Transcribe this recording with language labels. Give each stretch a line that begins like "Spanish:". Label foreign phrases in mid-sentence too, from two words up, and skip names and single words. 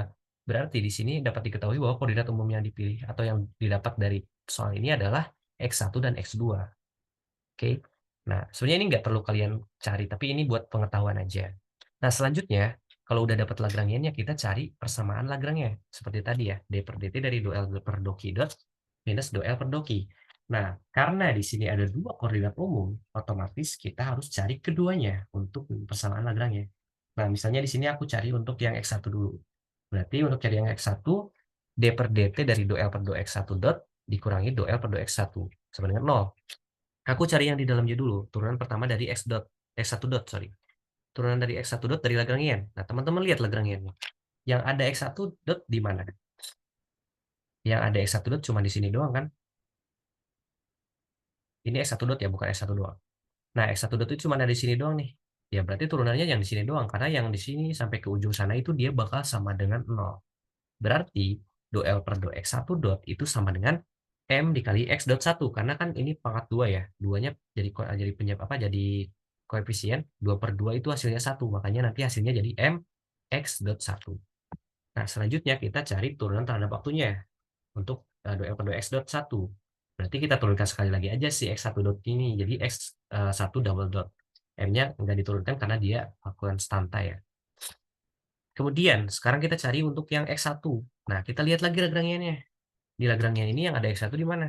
Indonesian: Berarti di sini dapat diketahui bahwa koordinat umum yang dipilih atau yang didapat dari soal ini adalah X1 dan X2. Oke. Nah, sebenarnya ini nggak perlu kalian cari, tapi ini buat pengetahuan aja. Nah, selanjutnya, kalau udah dapat Lagrangiannya, kita cari persamaan Lagrange. Seperti tadi ya, D per dt dari do L per do Q dot minus do L per do Q. Nah, karena di sini ada 2 koordinat umum, otomatis kita harus cari keduanya untuk persamaan Lagrange. Nah, misalnya di sini aku cari untuk yang X1 dulu. Berarti untuk cari yang X1, D per dt dari do L per do X1 dot dikurangi do L per do X1 sama dengan 0. Aku cari yang di dalamnya dulu, turunan pertama dari X1 dot, sorry. turunan dari X1 dot dari Lagrangian. Nah, teman-teman lihat Lagrangiannya. Yang ada X1 dot di mana? Yang ada X1 dot cuma di sini doang kan? Ini X1 dot ya, bukan X1 doang. Nah, X1 dot itu cuma ada di sini doang nih. Ya, berarti turunannya yang di sini doang. Karena yang di sini sampai ke ujung sana itu dia bakal sama dengan 0. Berarti do L per do X1 dot itu sama dengan M dikali X dot 1. Karena kan ini pangkat 2 ya. Duanya jadi penyebab apa? Jadi koefisien 2 per 2 itu hasilnya 1. Makanya nanti hasilnya jadi M X dot 1. Nah, selanjutnya kita cari turunan terhadap waktunya untuk do L per do X dot 1. Berarti kita turunkan sekali lagi aja si X1 dot ini. Jadi X1 double dot. M-nya nggak diturunkan karena dia konstanta ya. Kemudian, sekarang kita cari untuk yang X1. Nah, kita lihat lagi Lagrangiannya. Di Lagrangian ini yang ada X1 di mana?